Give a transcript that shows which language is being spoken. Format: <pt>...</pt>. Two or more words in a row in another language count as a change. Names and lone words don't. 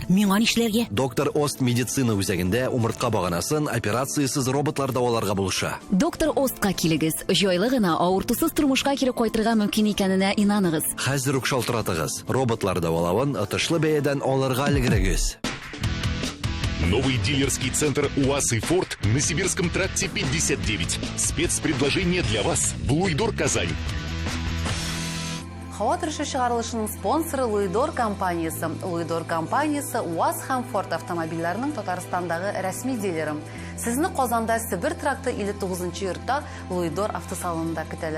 <tt>Миңа нишләргә? Доктор Ост медицина үзәгендә умыртка баганасын операциясыз роботлар дәваларга булыша. Доктор Остка килегез. Җайлы гына авыртусыз тормышка кире кайтырга мөмкин икәненә инаныгыз. Хәзер үк шалтыратыгыз. Роботлар дәвалавын отышлы бәядән алырга өлгерегез.</tt> <ru>Новый дилерский центр УАЗ и Форд на Сибирском тракте 59. Спецпредложение для вас. Луидор, Казань.</ru> <tt>Һава торышы чыгарылышының спонсоры Луидор компаниясы. Луидор компаниясы УАЗ һәм Форд автомобильләренең Татарстандагы рәсми дилеры. Сезне Казанда Сибир тракты 59-нчы йортта Луидор автосалонында көтәләр.</tt>